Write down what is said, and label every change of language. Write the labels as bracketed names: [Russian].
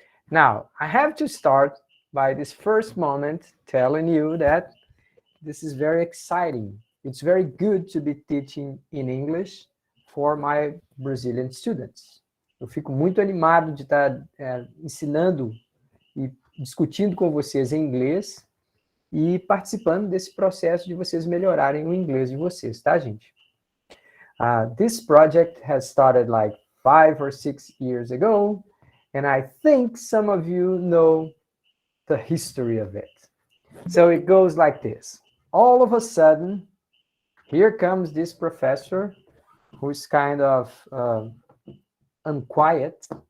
[English] Now, I have to start by this first moment telling you that this is very exciting. It's very good to be teaching in English for my Brazilian students. [Portuguese] Eu fico muito animado de estar ensinando e discutindo com vocês em inglês e participando desse processo de vocês melhorarem o inglês de vocês, tá, gente? [English] This project has started like 5 or 6 years ago, and I think some of you know the history of it. So it goes like this. All of a sudden, here comes this professor who's kind of unquiet.